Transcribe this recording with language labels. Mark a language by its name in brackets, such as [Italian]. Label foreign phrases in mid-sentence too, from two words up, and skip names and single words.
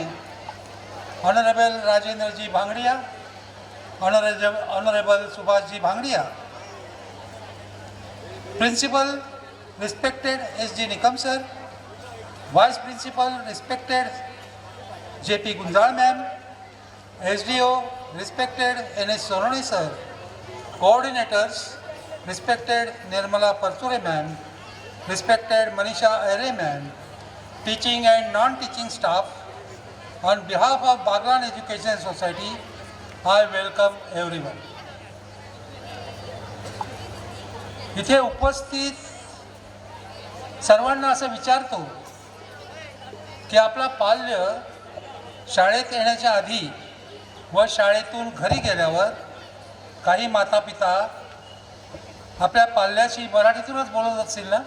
[English] Honorable Rajendra Ji Bhangdiya. Honorable Subhash Ji Bhangdiya. Principal, respected S.G. Nikam sir. Vice Principal, respected J.P. Gunjal ma'am. SDO, respected N.S. Sonone sir. Coordinators, respected Nirmala Parture ma'am. Respected Manisha Aire ma'am. Teaching and non-teaching staff. On behalf of Baglan Education Society, I welcome everyone. [Marathi] इथे उपस्थित सर्वांना असं विचारतो की आपला पाल्य शाळेत येण्याच्या आधी व शाळेतून घरी गेल्यावर काही मातापिता आपल्या पाल्याशी मराठीतूनच बोलत असतील ना?